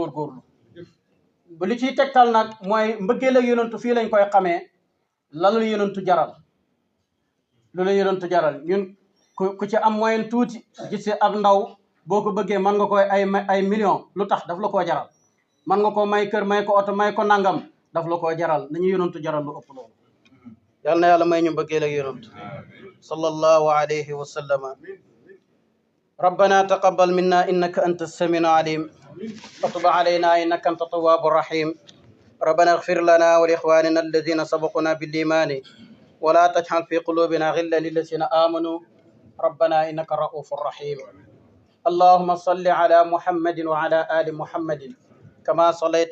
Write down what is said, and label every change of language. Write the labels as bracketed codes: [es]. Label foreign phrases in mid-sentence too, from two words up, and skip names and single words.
[wo] góorgóorlu bu li ciy tegtal nag mooy mbëggeel ak yonentu fii lañ koy xamee lalu yonentu jaral lu la yonentu jaral ñun ku ci am moyen tuuti gis ab ndaw boo ko bëggee mën nga koy ay million lu tax daf la koo jaral mën nga koo may kër may ko oto may ko nangam daf la koo jaral nañu yonentu jaral lu ëpp loolu yal na yàlla may ñu mbëggeel ak yonentu [ar] صلى الله عليه وسلم ربنا تقبل منا إنك أنت السميع العليم وتب علينا إنك أنت التواب الرحيم ربنا اغفر لنا ولإخواننا الذين سبقونا بالإيمان ولا تجعل في قلوبنا غلا للذين آمنوا ربنا إنك رؤوف رحيم اللهم صل على محمد وعلى آل محمد كما صليت